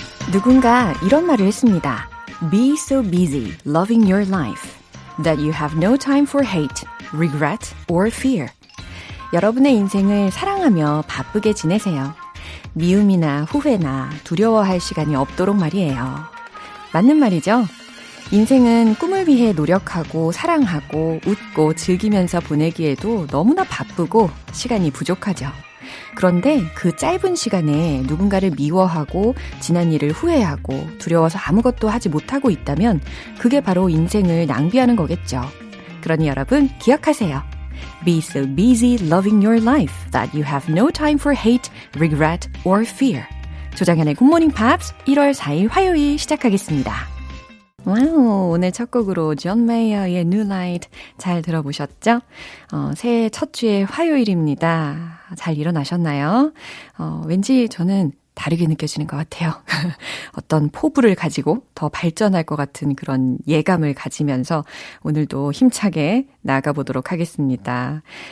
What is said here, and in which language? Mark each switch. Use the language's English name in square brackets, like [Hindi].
[Korean] 누군가 이런 말을 했습니다. [English] Be so busy loving your life that you have no time for hate, regret, or fear. [Korean] 여러분의 인생을 사랑하며 바쁘게 지내세요. 미움이나 후회나 두려워할 시간이 없도록 말이에요. 맞는 말이죠? 인생은 꿈을 위해 노력하고 사랑하고 웃고 즐기면서 보내기에도 너무나 바쁘고 시간이 부족하죠. 그런데 그 짧은 시간에 누군가를 미워하고 지난 일을 후회하고 두려워서 아무것도 하지 못하고 있다면 그게 바로 인생을 낭비하는 거겠죠. 그러니 여러분 기억하세요. [English] Be so busy loving your life that you have no time for hate, regret, or fear. [Korean] 조정현의 굿모닝 팝스 1월 4일 화요일 시작하겠습니다. 와우, 오늘 첫 곡으로 존 메이어의 New Light 잘 들어보셨죠? 새해 첫 주의 화요일입니다. 잘 일어나셨나요? 왠지 저는 다르게 느껴지는 것 같아요. 어떤 포부를 가지고 더 발전할 것 같은 그런 예감을 가지면서 오늘도 힘차게 나가보도록 하겠습니다.